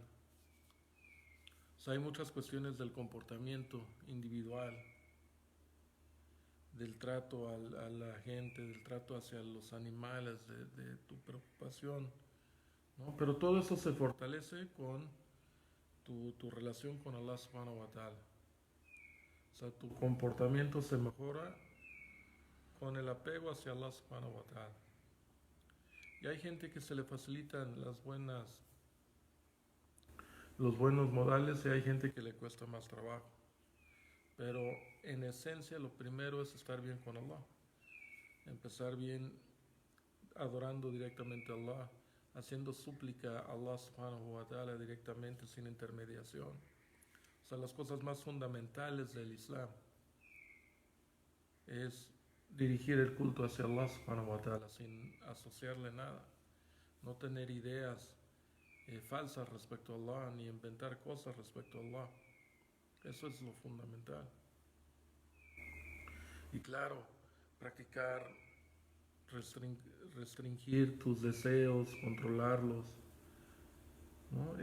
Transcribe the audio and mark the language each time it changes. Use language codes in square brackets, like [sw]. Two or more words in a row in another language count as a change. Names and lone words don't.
[es] O sea, hay muchas cuestiones del comportamiento individual, del trato a la gente, del trato hacia los animales, de tu preocupación, ¿no? Pero todo eso se fortalece con tu relación con [ar] الله سبحانه وتعالى. [es] O sea, tu comportamiento se mejora con el apego hacia [ar] الله سبحانه وتعالى. [es] Y hay gente que se le facilitan los buenos modales y hay gente que le cuesta más trabajo. Pero en esencia lo primero es estar bien con Allah. Empezar bien adorando directamente a Allah, haciendo súplica a [ar] الله سبحانه وتعالى [es] directamente sin intermediación. O sea, las cosas más fundamentales del Islam es dirigir el culto hacia [ar] الله سبحانه وتعالى [es] sin asociarle nada. No tener ideas falsas respecto a Allah, ni inventar cosas respecto a Allah. Eso es lo fundamental. Y claro, practicar, restringir tus deseos, controlarlos, ¿no?